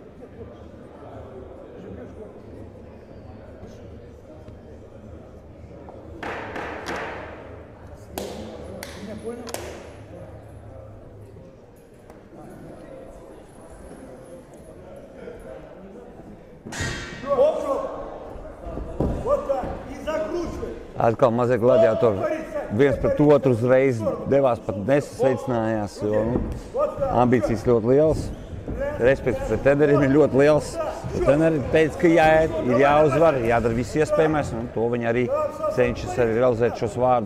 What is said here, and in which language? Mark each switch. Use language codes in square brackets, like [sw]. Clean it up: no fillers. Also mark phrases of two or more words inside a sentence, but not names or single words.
[ru] Нет, вот. Живешь вот. Меня понял? Вот так. И закручивай. [lv] Atkal mazie gladiatori viens pret otru uzreiz devās, pat nesasveicinājās, jo ambīcijas ļoti liels. Respekts pret treneriem ir ļoti liels. Treneri teica, ka jāiet, ir jāuzvar, jādara viss iespējamais, un to viņi arī cenšas arī realizēt šos vārdus.